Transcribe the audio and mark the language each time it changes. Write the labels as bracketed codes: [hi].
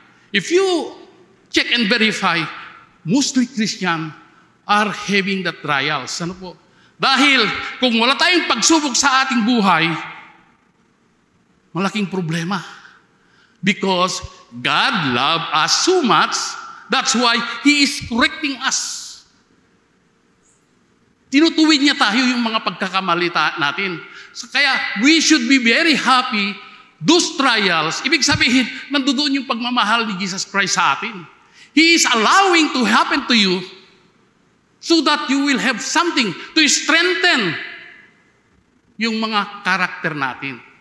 [en] If you check and verify, mostly Christian are having the trials. [tl] Ano po? Dahil kung wala tayong pagsubok sa ating buhay, malaking problema. [en] Because God loved us so much, that's why He is correcting us. [tl] Tinutuwid niya tayo yung mga pagkakamali natin. So, kaya [en] we should be very happy. Those trials, [tl] ibig sabihin, nandoon yung pagmamahal ni Jesus Christ sa atin. [en] He is allowing to happen to you so that you will have something to strengthen [tl] yung mga karakter natin.